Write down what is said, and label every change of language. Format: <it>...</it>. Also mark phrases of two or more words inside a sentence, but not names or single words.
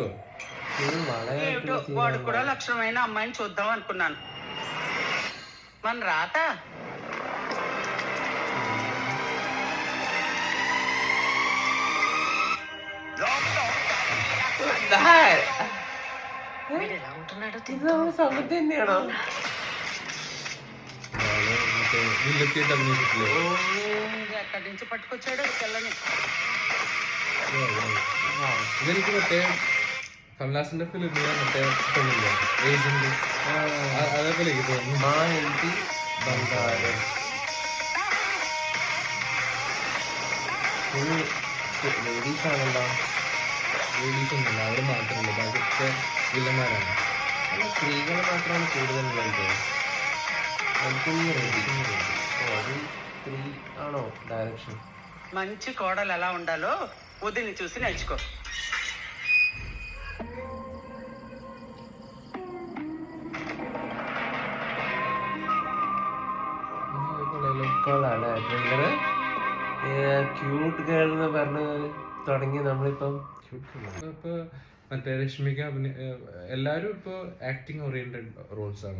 <te>ఏమిటో వాడు కూడా లక్షణమైన అమ్మాయిని చూద్దాం అనుకున్నాను. మన రాత వీడు ఎలా ఉంటున్నాడో</te> <ml>സമന്ത തന്നെയാണോ?</ml> <te>వీళ్ళకి అభినయించట్లేదు. ఎక్కడి నుంచి పట్టుకొచ్చాడు ఈ పిల్లని.</te> <ml>ഇതെനിക്ക് മറ്റേ കമലാസിന്റെ ഫിലിമിലെ മറ്റേ പെണ്ണില്ലേ ഏജന്റ്, അതേപോലെ എനിക്ക് തോന്നുന്നു. మా ఇంటి బంగారం ലേഡീസ് ആണല്ലോ. ലേഡീസ് ഒന്നുമില്ല, അവർ മാത്രമല്ല, ബാക്കിയൊക്കെ വില്ലന്മാരാണ്. അല്ല, സ്ത്രീകൾ മാത്രമാണ് കൂടുതലുള്ളത്. അത് സ്ത്രീ ആണോ ഡയറക്ഷൻ?</ml> <te>మంచి కోడలు ఎలా ఉండాలో వదిని చూసి నేర్చుకో.</te> <ml>കൊള്ളാല്ലേ ട്രെയിലറ്?</ml> <en>cute girl</en> <ml>എന്ന് പറഞ്ഞ് തുടങ്ങി നമ്മളിപ്പം. ഇപ്പൊ മറ്റേ രശ്മിക എല്ലാരും ഇപ്പൊ</ml> <en>acting oriented roles</en> <ml>ആണ്.</ml>